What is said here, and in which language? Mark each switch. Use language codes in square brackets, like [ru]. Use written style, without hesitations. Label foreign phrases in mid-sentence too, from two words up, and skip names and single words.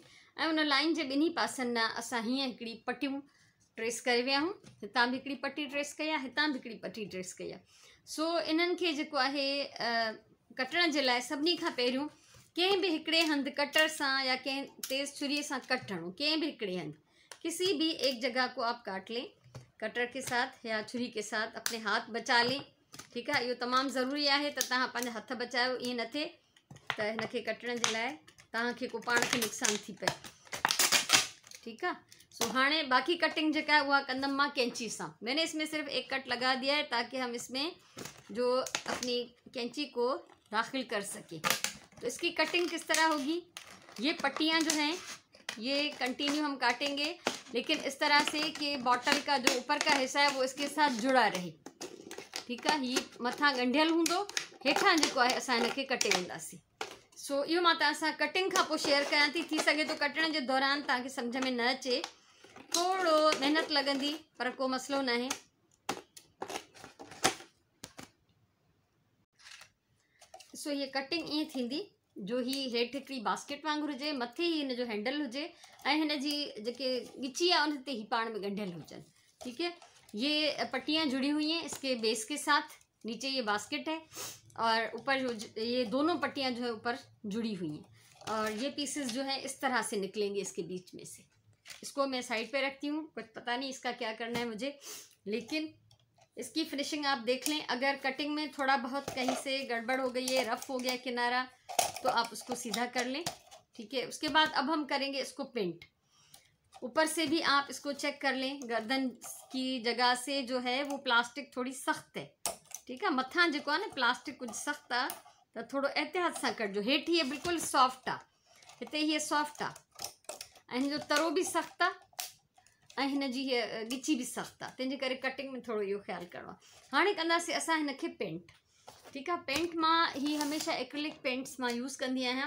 [sd] ऐं उन लाइन जे ॿिन्ही पासनि न असां हीअं हिकिड़ी पटियूं ट्रेस करे विया आहियूं। हितां बि हिकिड़ी पटी ट्रेस कई आहे, हितां बि हिकिड़ी पटी ट्रेस कई आहे। सो इन्हनि खे जेको आहे कटण जे लाइ सभिनी खां पहिरियों कंहिं बि हिकिड़े हंधि कटर सां या कंहिं तेज़ छुरीअ सां कट हणो। कंहिं भी हिकिड़े हंधि [hi] किसी भी एक जगह को आप काट लें कटर के साथ या छुरी के साथ, अपने हाथ बचा लें। ठीक है, [sd] इहो तमामु ज़रूरी आहे त तव्हां पंहिंजा हथ बचायो, ईअं न थिए त हिनखे कटण जे लाइ तव्हांखे को पाण खे नुक़सानु थी पए। [hi] ठीक है, [sd] सो हाणे बाकी कटिंग जेका है वह कंदम मां कैंची से। [hi] मैंने इसमें सिर्फ एक कट लगा दिया है ताकि हम इसमें जो अपनी कैंची को दाखिल कर सके। तो इसकी कटिंग किस तरह होगी, ये पट्टियाँ जो हैं ये कंटिन्यू हम काटेंगे, लेकिन इस तरह से कि बॉटल का जो ऊपर का हिस्सा है वो इसके साथ जुड़ा रहे। ठीक है, [sd] ये मथा गंढियल होंदो, हेठां जेको आहे असां हिनखे कटे वेंदासीं। सो इहो मां तव्हां सां कटिंग खां पोइ शेयर कयां थी सघे तो कटण जे दौरान तव्हांखे सम्झ में न अचे, थोड़ो मेहनत लगंदी, पर को मसलो न है। सो ये कटिंग ईअं थींदी जो ही हेठि हिकिड़ी बास्केट वांगुरु हुजे, मथे ही हिन जो हैंडल हुजे ऐं हिन जी जेके गिची आहे उन ते ही पाण में गंढियल हुजनि। [hi] ठीक है, ये पट्टियाँ जुड़ी हुई हैं इसके बेस के साथ। नीचे ये बास्केट है और ऊपर जो ये दोनों पट्टियाँ जो है ऊपर जुड़ी हुई हैं और ये पीसेस जो है इस तरह से निकलेंगे इसके बीच में से। इसको मैं साइड पे रखती हूँ, कुछ पता नहीं इसका क्या करना है मुझे, लेकिन इसकी फिनिशिंग आप देख लें। अगर कटिंग में थोड़ा बहुत कहीं से गड़बड़ हो गई है, रफ हो गया किनारा, तो आप उसको सीधा कर लें। ठीक है, उसके बाद अब हम करेंगे इसको पेंट। ऊपर से भी आप इसको चेक कर लें, गर्दन की जगह से जो है वो प्लास्टिक थोड़ी सख्त है। ठीक है, [sd] मथां जेको आहे न प्लास्टिक कुछ सख्त आहे त थोड़ो एहतियात सां कटिजो। हेठि हीअ बिल्कुलु सॉफ्ट आहे, हिते हीअ सॉफ्ट आहे ऐं हिन जो तरो भी सख्त आहे ऐं हिन जी हीअ गिची भी सख्त आहे, तंहिंजे करे कटिंग में थोड़ो इहो ख़्यालु करिणो आहे। हाणे कंदासीं असां हिनखे पेंट। ठीक आहे, पेंट मां ही हमेशह [en] acrylic paints [sd] मां यूज़ कंदी आहियां।